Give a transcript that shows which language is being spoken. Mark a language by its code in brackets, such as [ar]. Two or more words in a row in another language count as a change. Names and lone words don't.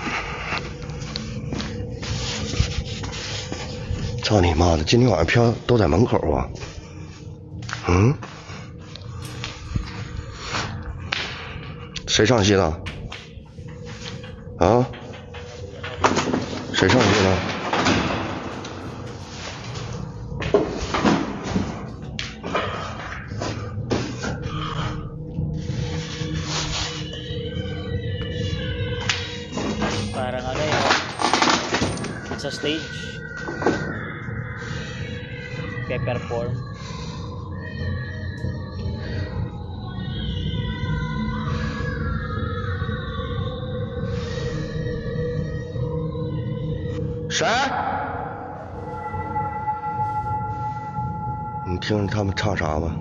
[zh] 操你妈的！今天晚上票都在门口啊！嗯？谁上戏了？啊？谁上戏了？ [tl] Parang ano yun. Sa stage. Pe-perform. [zh] 谁？你听着他们唱啥吧？